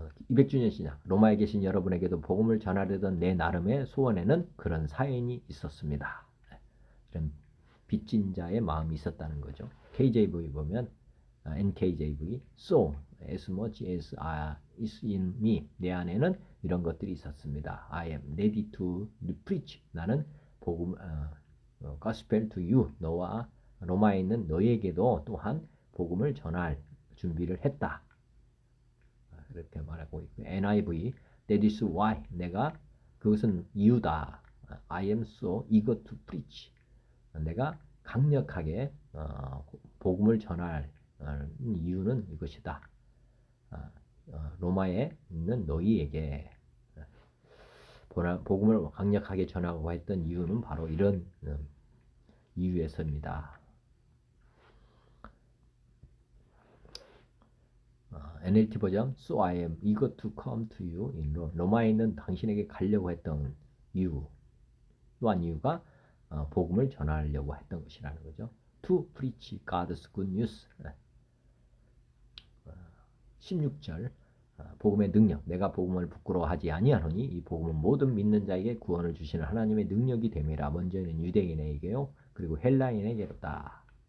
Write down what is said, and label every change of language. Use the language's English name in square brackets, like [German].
[Korean] 200주년 신약 로마에 계신 여러분에게도 복음을 전하려던 내 나름의 소원에는 그런 사연이 있었습니다. 이런 빚진 자의 마음이 있었다는 거죠. KJV 보면 [English] NKJV so as much as is in me [Korean] 내 안에는 이런 것들이 있었습니다. [English] I am ready to preach [Korean] 나는 복음 [English] gospel to you [Korean] 너와 로마에 있는 너에게도 또한 복음을 전할 준비를 했다. 그렇게 말하고 있고 NIV [English] that is why [Korean] 내가 그것은 이유다. [English] I am so eager to preach [Korean] 내가 강력하게 복음을 전할 이유는 이것이다. 로마에 있는 너희에게 복음을 강력하게 전하고 했던 이유는 바로 이런 이유에서입니다. NLT 버전 [English] So I am eager to come to you in Rome. [Korean] 로마에 있는 당신에게 가려고 했던 이유 또한 이유가 복음을 전하려고 했던 것이라는 거죠. [English] To preach God's good news. [Korean] 16절 복음의 능력 내가 복음을 부끄러워하지 아니하노니 이 복음은 모든 믿는 자에게 구원을 주시는 하나님의 능력이 됨이라. 먼저는 유대인에게요 그리고 헬라인에게로다.